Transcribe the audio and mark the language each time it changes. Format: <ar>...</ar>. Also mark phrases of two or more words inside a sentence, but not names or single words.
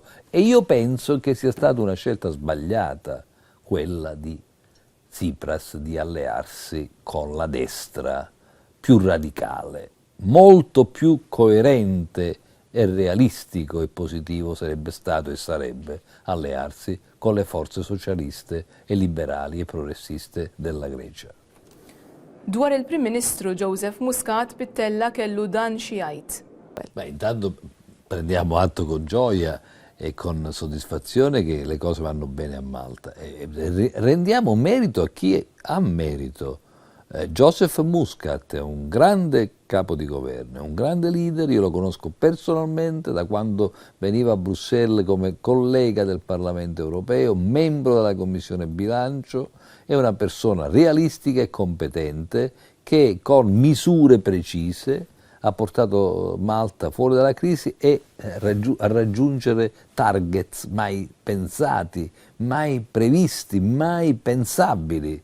<it>E io penso che sia stata una scelta sbagliata quella di Tsipras di allearsi con la destra più radicale. Molto più coerente e realistico e positivo sarebbe stato e sarebbe allearsi con le forze socialiste e liberali e progressiste della Grecia.</it> <mt>Dwar il-Prim Ministru Joseph Muscat Pittella kellu dan xi jgħid.</mt> <it>Intanto prendiamo atto con gioia e con soddisfazione che le cose vanno bene a Malta e rendiamo merito a chi ha merito. Joseph Muscat è un grande capo di governo, è un grande leader, io lo conosco personalmente da quando veniva a Bruxelles come collega del Parlamento europeo, membro della Commissione Bilancio, è una persona realistica e competente che con misure precise ha portato Malta fuori dalla crisi e a raggiungere targets mai pensati, mai previsti, mai pensabili.</it>